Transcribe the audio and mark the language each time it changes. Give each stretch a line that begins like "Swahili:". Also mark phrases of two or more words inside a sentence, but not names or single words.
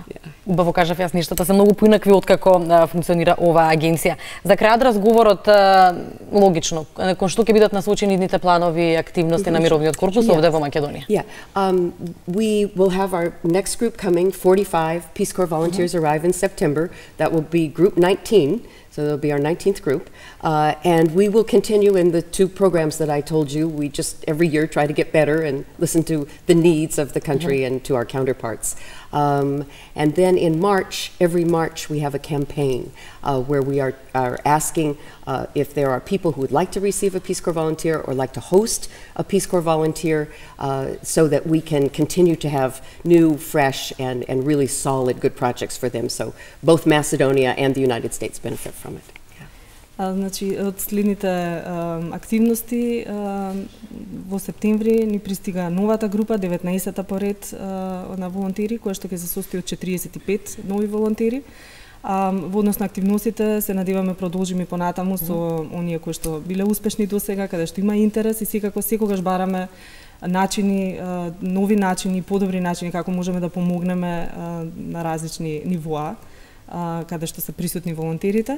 Macedonian: Убаво кажав јас, нештата се многу поинакви од како функционира оваа агенција. За крајот разговорот, логично, кон што ќе бидат насочени идните планови и активности на мировниот корпус овде во Македонија?
English: We will have our next group coming, 45 Peace Corps volunteers arrive in September. That will be group 19. So that'll be our 19th group. And we will continue in the 2 programs that I told you. We just every year try to get better and listen to the needs of the country and to our counterparts. And then in March, every March, we have a campaign where we are asking if there are people who would like to receive a Peace Corps volunteer or like to host a Peace Corps volunteer so that we can continue to have new, fresh, and really solid, good projects for them. So both Macedonia and the United States benefit from it.
Macedonian: Значи, од следните активности, во септември ни пристига новата група, 19-та поред на волонтери, која што ќе се состои од 45 нови волонтери. Во однос на активностите се надеваме продолжиме понатаму со оние кои што биле успешни досега, каде што има интерес и секогаш бараме начини, нови начини, подобри начини како можеме да помогнеме на различни нивоа, каде што се присутни волонтерите.